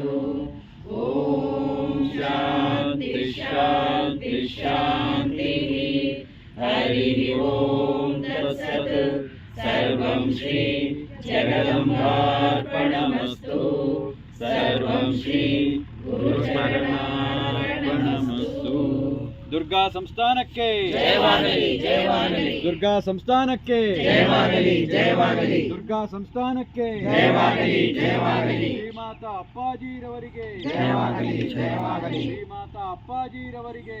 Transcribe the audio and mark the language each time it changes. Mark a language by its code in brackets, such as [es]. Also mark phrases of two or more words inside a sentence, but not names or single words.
[sa] ॐ शान्ति शान्ति शान्तिः। हरिः ॐ तत्सत्। सर्वं श्री जगदम्बार्पणमस्तु। सर्वं श्री गुरुचरणार्पणमस्तु। [kn] ದುರ್ಗಾ ಸಂಸ್ಥಾನಕ್ಕೆ ಜಯವಾಗಲಿ ಜಯವಾಗಲಿ ದುರ್ಗಾ ಸಂಸ್ಥಾನಕ್ಕೆ ಜಯವಾಗಲಿ ಜಯವಾಗಲಿ ದುರ್ಗಾ ಸಂಸ್ಥಾನಕ್ಕೆ ಜಯವಾಗಲಿ ಜಯವಾಗಲಿ ಶ್ರೀಮಾತಾ ಅಪ್ಪಾಜಿರವರಿಗೆ ಜಯವಾಗಲಿ ಜಯವಾಗಲಿ ಶ್ರೀಮಾತಾ ಅಪ್ಪಾಜಿರವರಿಗೆ